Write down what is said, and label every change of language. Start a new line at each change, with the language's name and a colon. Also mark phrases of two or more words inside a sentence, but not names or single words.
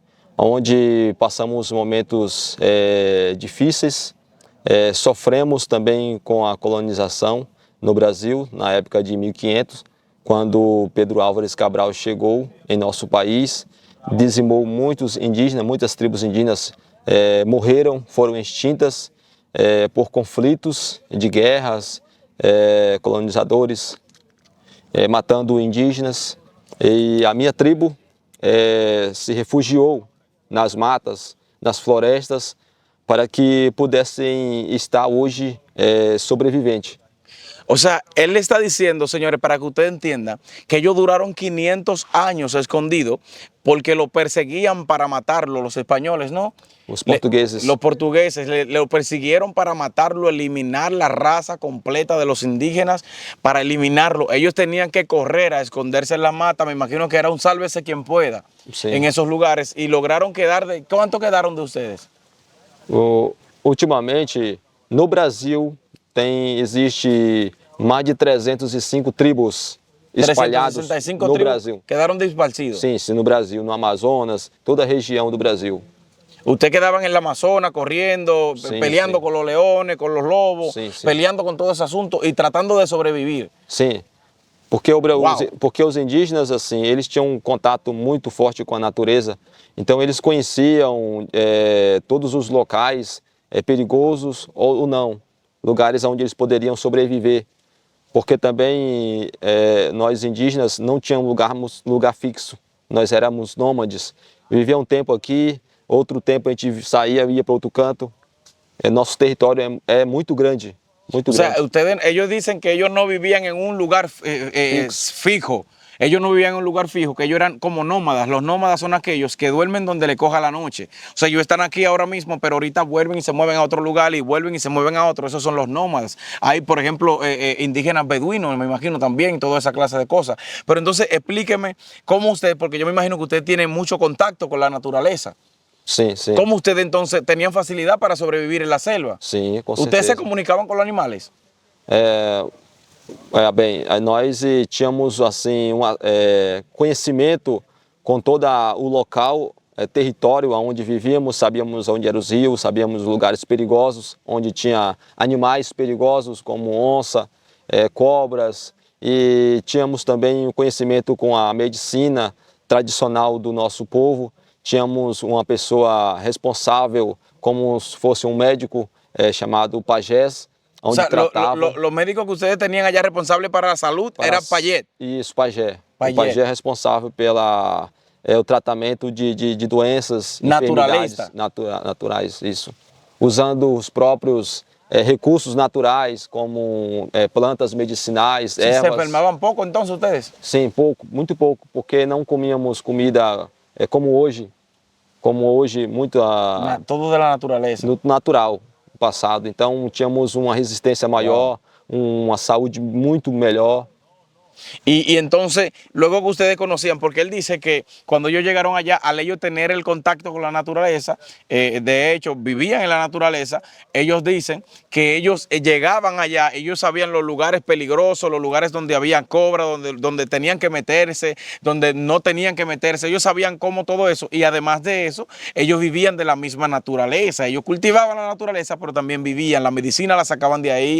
Portuguese: onde passamos momentos difíceis, sofremos também com a colonização no Brasil, na época de 1500, quando Pedro Álvares Cabral chegou em nosso país, dizimou muitos indígenas, muitas tribos indígenas morreram, foram extintas por conflitos de guerras, colonizadores matando indígenas, e a minha tribo se refugiou nas matas, nas florestas, para que pudessem estar hoje sobreviventes.
Spanish: O sea, él le está diciendo, señores, para que usted entienda, que ellos duraron 500 años escondidos porque lo perseguían para matarlo, los españoles, ¿no? Los portugueses. Los portugueses lo persiguieron para matarlo, eliminar la raza completa de los indígenas, para eliminarlo. Ellos tenían que correr a esconderse en la mata, me imagino que era un sálvese quien pueda, Sí. en esos lugares, y lograron quedar de... ¿Cuánto quedaron de ustedes?
Portuguese: Ultimamente, no Brasil, existe mais de 305 tribos espalhadas 365 no
Spanish: tribus
Portuguese: Brasil.
Spanish: quedaron disparcidos.
Portuguese: Sim, sim, no Brasil, no Amazonas, toda a região do Brasil.
Spanish: Ustedes quedaban en la Amazonas corriendo, Sí, peleando sí. con los leones, con los lobos, Sí, sí. peleando con todo ese asunto y tratando de sobrevivir.
Portuguese: Sim, porque, Uau. porque os indígenas, assim, eles tinham um contato muito forte com a natureza, então eles conheciam todos os locais perigosos ou não, lugares onde eles poderiam sobreviver, porque também nós indígenas não tínhamos lugar fixo, nós éramos nômades, vivia um tempo aqui, outro tempo a gente saía e ia para outro canto. Nosso território é muito grande, muito
Spanish: O sea,
Portuguese: grande.
Spanish: ellos dicen que ellos no vivían en un lugar fijo. Ellos no vivían en un lugar fijo, que ellos eran como nómadas. Los nómadas son aquellos que duermen donde le coja la noche. O sea, ellos están aquí ahora mismo, pero ahorita vuelven y se mueven a otro lugar y vuelven y se mueven a otro. Esos son los nómadas. Hay, por ejemplo, indígenas beduinos, me imagino también, toda esa clase de cosas. Pero entonces explíqueme cómo usted, porque yo me imagino que usted tiene mucho contacto con la naturaleza.
Portuguese: Sim, sim.
Spanish: ¿Cómo ustedes entonces tenían facilidad para sobrevivir en la selva?
Portuguese: Sim, com
Spanish: ¿Ustedes se
Portuguese: certeza.
Spanish: comunicaban con los animales?
Portuguese: Bem, nós tínhamos assim conhecimento com todo o local, território onde vivíamos, sabíamos onde eram os rios, sabíamos lugares perigosos, onde tinha animais perigosos como onça, cobras, e tínhamos também o conhecimento com a medicina tradicional do nosso povo. Tínhamos uma pessoa responsável, como se fosse um médico chamado pajés,
Spanish: O
Portuguese: onde
Spanish: sea,
Portuguese: tratava.
Spanish: los médicos que ustedes tenían allá responsables para la salud era Payet.
Portuguese: Isso, pajé. Pajé. O pajé é responsável pela o tratamento de doenças,
Spanish: Naturalista.
Portuguese: enfermidades naturais, isso. Usando os próprios recursos naturais, como plantas medicinais,
Spanish: ¿Se
Portuguese: ervas.
Spanish: enfermaban poco entonces ustedes?
Portuguese: Sim, pouco, muito pouco, porque não comíamos comida como hoje, muito
Spanish: Todo de la naturaleza.
Portuguese: no natural no passado. Então tínhamos uma resistência maior, uma saúde muito melhor.
Spanish: Y entonces, luego que ustedes conocían, porque él dice que cuando ellos llegaron allá, al ellos tener el contacto con la naturaleza, de hecho, vivían en la naturaleza, ellos dicen que ellos llegaban allá, ellos sabían los lugares peligrosos, los lugares donde había cobra, donde tenían que meterse, donde no tenían que meterse, ellos sabían cómo todo eso, y además de eso, ellos vivían de la misma naturaleza, ellos cultivaban la naturaleza, pero también vivían, la medicina la sacaban de ahí.